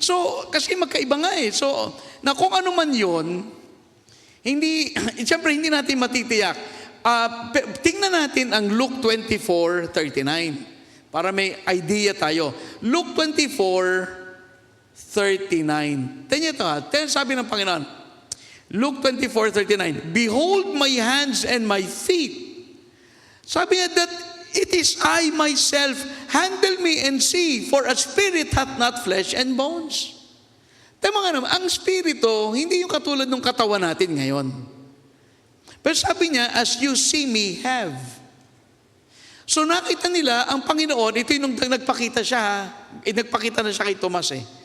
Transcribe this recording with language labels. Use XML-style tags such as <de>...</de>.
<tl>So, kasi magkaiba nga eh. So, kung ano man yun, siyempre hindi natin matitiyak. Tingnan natin ang Luke 24:39 para may idea tayo. Luke 24:39. Tingnan ito sabi ng Panginoon. Luke 24:39.</tl> <en>Behold my hands and my feet.</en> <tl>Sabi niya</tl> <en>that it is I myself. Handle me and see, for a spirit hath not flesh and bones.</en> <tl>Tama nga naman, ang spirito, hindi yung katulad ng katawan natin ngayon. Pero sabi niya,</tl> <en>as you see me have.</en> <tl>So nakita nila, ang Panginoon, ito yung nagpakita siya, nagpakita na siya kay Tomas eh.</tl>